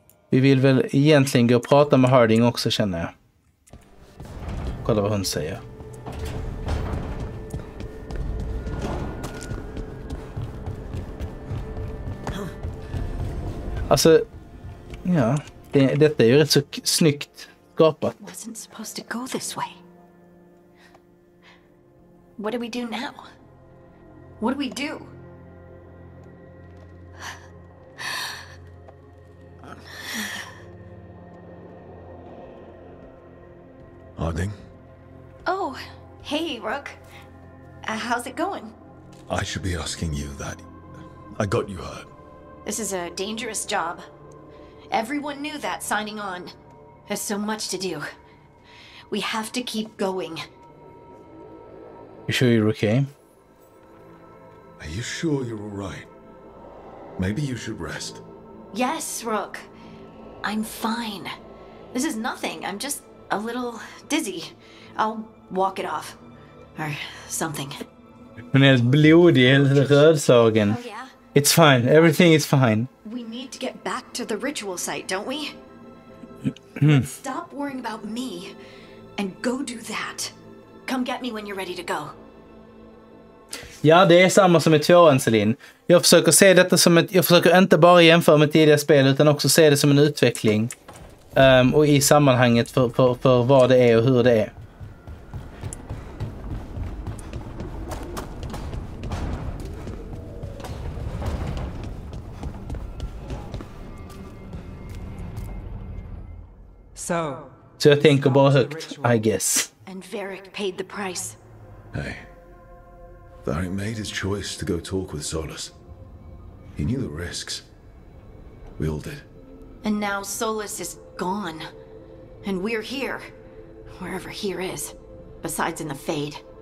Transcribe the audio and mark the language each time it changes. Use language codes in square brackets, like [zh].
[sv] Vi vill väl egentligen gå och prata med Harding också, känner jag. Kolla vad hon säger. Alltså, ja, detta är ju rätt så snyggt skapat. [en] Wasn't supposed to go this way. What do we do now? What do we do? Harding? Oh, hey, Rook. How's it going? I should be asking you that. I got you hurt. This is a dangerous job. Everyone knew that signing on. There's so much to do. We have to keep going. You sure you're okay? Are you sure you're all right? Maybe you should rest. Yes, Rook. I'm fine. This is nothing. I'm just a little dizzy. I'll walk it off. Or something. [sv] Hon är helt blodig, helt rödslagen. [en] Oh, yeah? It's fine. Everything is fine. We need to get back to the ritual site, don't we? Stop worrying about me and go do that. Come get me when you're ready to go. [sv] Ja, det är samma som i tvåan, Celine. Jag försöker se detta som ett... Jag försöker inte bara jämföra med tidiga spel utan också se det som en utveckling. Och i sammanhanget för vad det är och hur det är. Så jag tänker bara högt, [en] I guess. And Varric paid the price. Hey. Varric made his choice to go talk with Solus. He knew the risks. We all did. And now Solus is gone. And we're here. Wherever here is. Besides in the Fade.